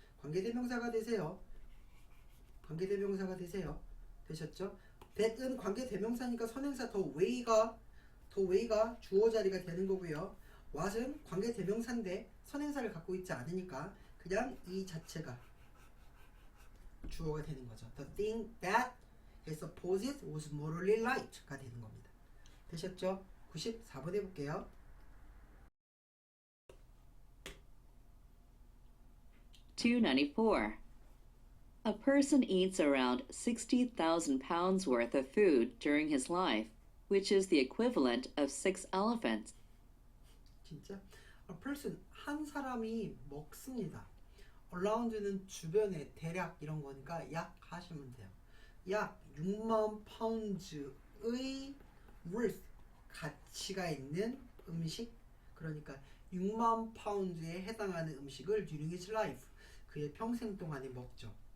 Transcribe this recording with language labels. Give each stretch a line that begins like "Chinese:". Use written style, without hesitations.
Korean: 관계대명사가 되세요. 관계대명사가 되세요. 되셨죠? that은 관계대명사니까 선행사 더 way가 주어 자리가 되는 거고요. what은 관계대명사인데 선행사를 갖고 있지 않으니까 그냥 이 자체가 주어가 되는 거죠.
English: The thing that he supposed was morally right
Korean: 가 되는 겁니다. 되셨죠? 94번 해볼게요.
English: (294) A person eats around 60,000 pounds worth of food during his life, which is the equivalent of 6 elephants.
Korean: 진짜?
English: A person
Korean: 한 사람이 먹습니다. around는 주변에 대략 이런 거니까 약 하시면 돼요. 약 6만 파운드의 worth 가치가 있는 음식, 그러니까 6만 파운드에 해당하는 음식을
English: during his life
Korean: 그의 평생 동안에 먹죠.